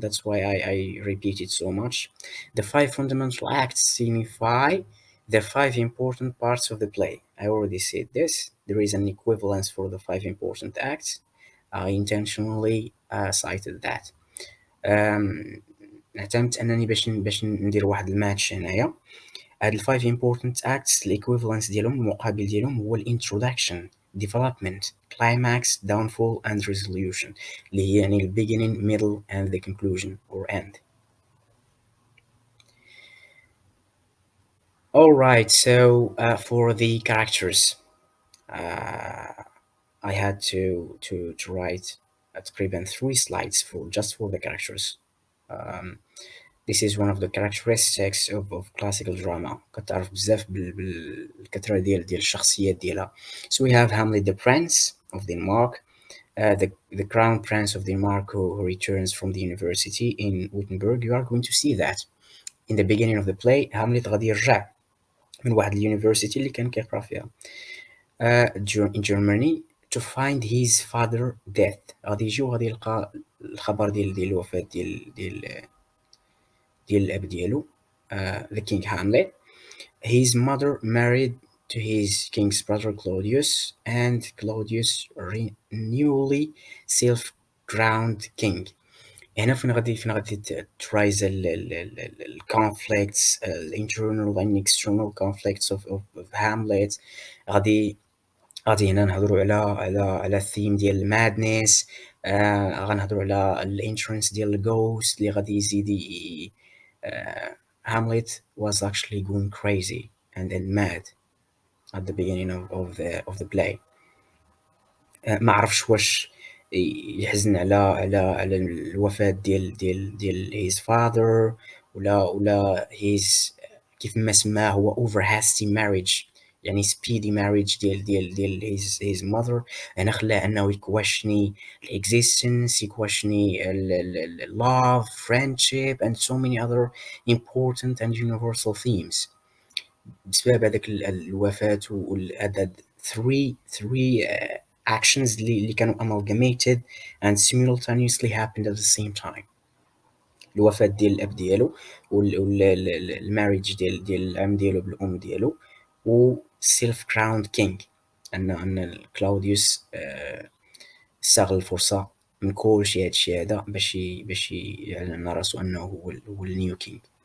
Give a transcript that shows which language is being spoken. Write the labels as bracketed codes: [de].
[en] That's why I repeat it so much. The five fundamental acts signify the five important parts of the play. I already said this. There is an equivalence for the five important acts. I intentionally cited that. [ar] اعتمدت انني باش ندير واحد الماتش هنايا. هاد الفايف [en] important acts [ar] الايكويفالنس ديالهم, المقابل ديالهم هو الانترودكشن, [en] development, climax, downfall and resolution, [ar] اللي هي يعني [en] the beginning, middle and the conclusion or end. Alright, so for the characters, I had to write [ar] تقريبا [en] 3 slides for the characters. This is one of the characteristics of classical drama. [ar] كتعرف بزاف بالكثرة ديال الشخصيات ديالها. [en] So we have Hamlet the Prince of Denmark, the Crown Prince of Denmark who returns from the university in Wittenberg. You are going to see that in the beginning of the play. [ar] Hamlet غادي يرجع من واحد اليونيفرسيتي اللي كان كيقرا فيها [en] in Germany to find his father death. [ar] غادي يجي وغادي يلقى الخبر ديال الوفاة ديال الاب ديالو, the king Hamlet. [en] His mother married to his king's brother Claudius, and Claudius newly self-crowned king. [ar] هنا فين غادي ترايز ال [en] conflicts, internal and external conflicts of Hamlet. [ar] غادي هنا نهضروا على الثيم ديال المادنس, غنهضروا على الانترنس ديال الجوست اللي غادي يزيد [en] Hamlet was actually going crazy and then mad at the beginning of the play. [ar] ما عرفش واش يحزن على الوفاة ديال [en] his father [ar] ولا his كيف ما سماه هو [en] over hasty marriage, [ar] يعني [en] speedy marriage [ar] ديال [en] his mother. [ar] هنا خلاه انه يكواشني [en] existence, [ar] يكواشني [en] love, friendship and so many other important and universal themes. [ar] بسبب هذاك الوفاة وهذا [en] three actions [ar] اللي كانوا [en] amalgamated and simultaneously happened at the same time. [ar] الوفاة ديال الاب ديالو والماريج ديال العم ديالو بالام ديالو و [en] self crowned king, [ar] ان كلاوديوس استغل الفرصة من كل شي هادشي هذا باش يعلن على راسو انه هو النيو كينج.